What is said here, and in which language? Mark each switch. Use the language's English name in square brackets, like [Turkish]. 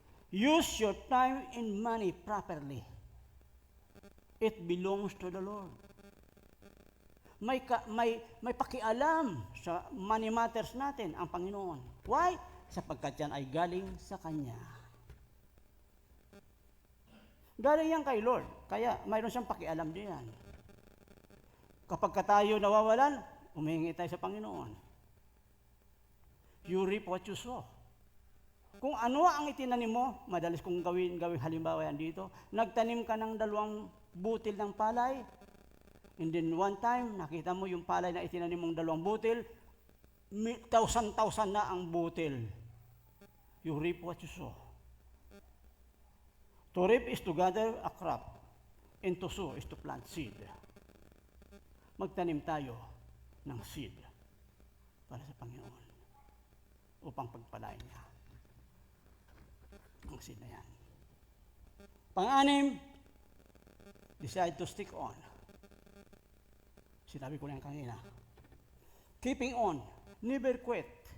[English] Use your time and money properly. It belongs to the Lord. [Filipino] May pakialam sa money matters natin ang Panginoon. [English] Why? [Filipino] Sapagkat yan ay galing sa Kanya. Galing yan kay Lord. Kaya mayroon siyang pakialam diyan. Kapag tayo nawawalan, humihingi tayo sa Panginoon. [English] You reap what you sow. [Filipino] Kung ano ang itinanim mo, madalas kong gawin halimbawa yan dito, nagtanim ka ng 2 butil ng palay, and then one time, nakita mo yung palay na itinanim mong 2 butil, 1,000 na ang butil. [English] You reap what you sow. To reap is to gather a crop, and to sow is to plant seed. [Filipino] Magtanim tayo ng seed para sa Panginoon upang pagpalain niya ang seed na yan. Pang-anim, [English] decide to stick on. [Filipino] Sinabi ko na yan kanina. [English] Keeping on. Never quit.